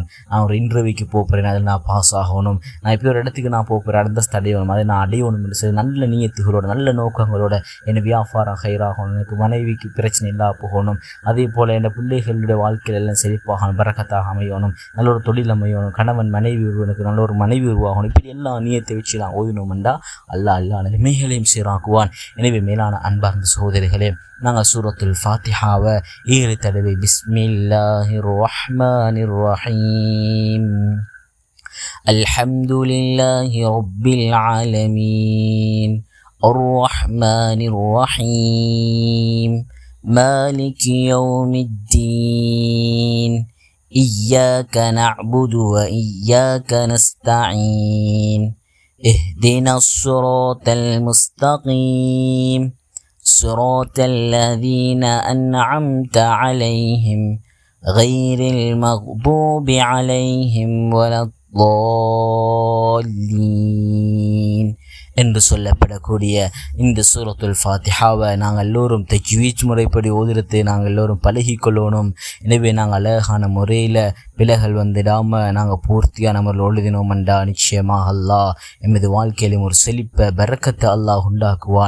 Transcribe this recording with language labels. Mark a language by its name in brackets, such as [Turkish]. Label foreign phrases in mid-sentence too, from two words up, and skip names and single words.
[Tamil] நான் ஒரு இன்டர்வியூக்கு போகிறேன், அதில் நான் பாஸ் ஆகணும், நான் இப்போ ஒரு இடத்துக்கு நான் போகிறேன், அடுத்த அடையணும், அதை நான் அடையணும் என்று சொல்லி நல்ல நீயத்துகளோட நல்ல நோக்கங்களோட என் வியாபாரம் ஹைராகணும், எனக்கு மனைவிக்கு பிரச்சனை இல்லா போகணும், அதே போல் என் பிள்ளைகளுடைய வாழ்க்கையில் எல்லாம் செழிப்பாகணும், பரக்கத்தாக அமையணும், நல்ல ஒரு தொழில் அமையணும், கணவன் மனைவி எனக்கு நல்ல ஒரு மனைவி உருவாகணும், இப்படி எல்லா நீயத்தை வச்சு நான் ஓதினோம்டா அல்லாஹ் நிலைமைகளையும் சீராக்குவான். எனவே மேலான அன்பார்ந்த சகோதரிகளே, நாங்கள் சூரத்துல் ஃபாத்திஹாவை 7 தடவை [Arabic] بسم الله الرحمن الرحيم الحمد لله رب العالمين الرحمن الرحيم مالك يوم الدين إياك نعبد وإياك نستعين اهدنا الصراط المستقيم صراط الذين أنعمت عليهم غير المغضوب عليهم ولا الضالين [Tamil] என்று சொல்லப்படக்கூடிய இந்த சூரத்துல் ஃபாத்திஹாவை நாங்கள் எல்லோரும் தஜ்வீத் முறைப்படி ஓதுறதை நாங்கள் எல்லோரும் பழகிக்கொள்ளணும். எனவே நாங்கள் அழகான முறையில் பிழைகள் வந்துடாமல் நாங்கள் பூர்த்தியான முறையில் எழுதினோம்டா நிச்சயமாக அல்லாஹ் எமது வாழ்க்கையிலும் ஒரு செழிப்பை பரக்கத்தை அல்லாஹ் உண்டாக்குவான்.